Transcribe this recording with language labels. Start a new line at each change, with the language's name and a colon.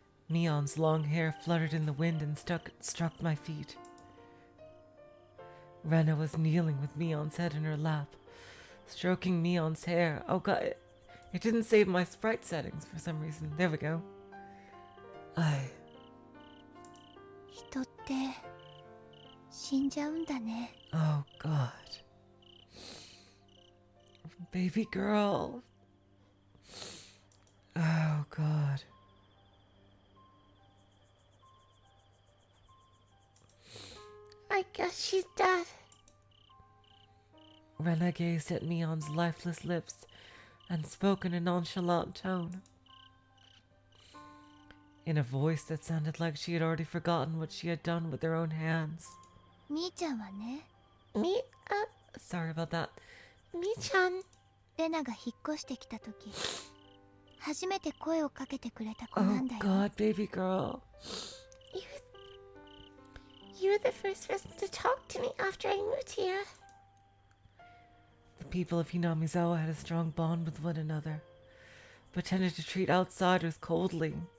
English: Mion's long hair fluttered in the wind and struck my feet. Rena was kneeling with Mion's head in her lap, stroking Mion's hair. Oh god, it didn't save my sprite settings for some reason. There we go.
Japanese: 人って死んじゃうんだね。
English: Oh god. Baby girl. Oh god. I guess she's dead. Rena gazed at Mion's lifeless lips and spoke in a nonchalant tone. In a voice that sounded like she had already forgotten what she had done with her own hands.
Japanese: みーちゃんはね、
English: Sorry about that.
Japanese: みーちゃん。レナが引っ越してきた時、初めて声をかけてくれた子な
English: Oh
Japanese: んだよ。
English: god, baby girl. You were the first person to talk to me after I moved here. The people of Hinamizawa had a strong bond with one another, but tended to treat outsiders coldly.